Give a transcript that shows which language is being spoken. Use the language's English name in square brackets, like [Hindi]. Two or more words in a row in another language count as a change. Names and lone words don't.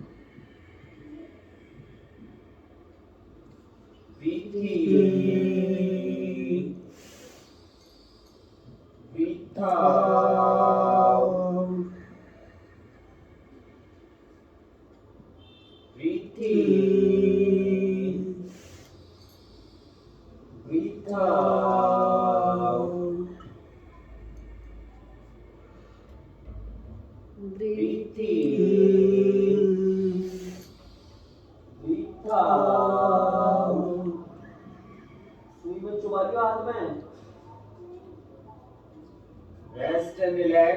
[English] breathe in, breathe out, breathe in, breathe out. Breathe in, breathe out. [Hindi] सुई में चुभा लियो हाथ में। [English] Rest and relax.